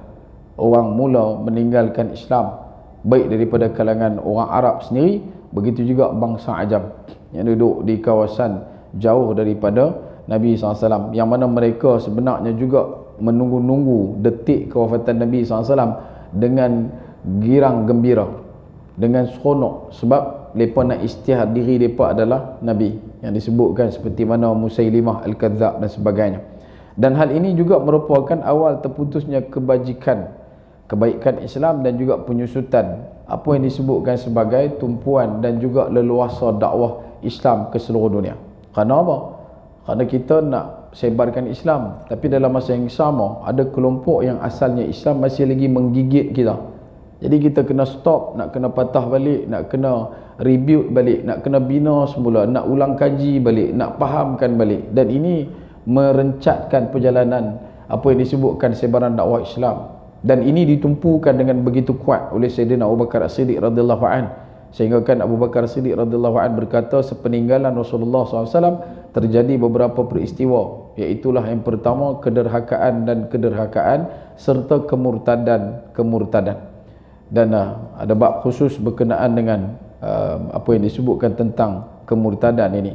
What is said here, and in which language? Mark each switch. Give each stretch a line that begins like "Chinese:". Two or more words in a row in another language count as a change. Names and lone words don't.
Malay: Orang mula meninggalkan Islam, baik daripada kalangan orang Arab sendiri, begitu juga bangsa Ajam yang duduk di kawasan jauh daripada Nabi SAW, yang mana mereka sebenarnya juga menunggu-nunggu detik kewafatan Nabi SAW dengan girang gembira, dengan seronok, sebab mereka nak isytihar diri mereka adalah Nabi, yang disebutkan seperti mana Musailimah Al-Kadzab dan sebagainya. Dan hal ini juga merupakan awal terputusnya kebaikan Islam dan juga penyusutan apa yang disebutkan sebagai tumpuan dan juga leluasa dakwah Islam ke seluruh dunia. Kerana apa? Kerana kita nak sebarkan Islam, tapi dalam masa yang sama ada kelompok yang asalnya Islam masih lagi menggigit kita. Jadi kita kena stop, nak kena patah balik, nak kena rebuild balik, nak kena bina semula, nak ulang kaji balik, nak fahamkan balik. Dan ini merencatkan perjalanan apa yang disebutkan sebaran dakwah Islam. Dan ini ditumpukan dengan begitu kuat oleh Sayyidina Abu Bakar As-Siddiq
Arabic: رضي الله عن,
Malay: sehingga kan Abu Bakar As-Siddiq
Arabic: رضي الله عن
Malay: berkata, sepeninggalan Rasulullah SAW terjadi beberapa peristiwa, iaitulah yang pertama kederhakaan serta kemurtadan. Dan ada bab khusus berkenaan dengan apa yang disebutkan tentang kemurtadan ini.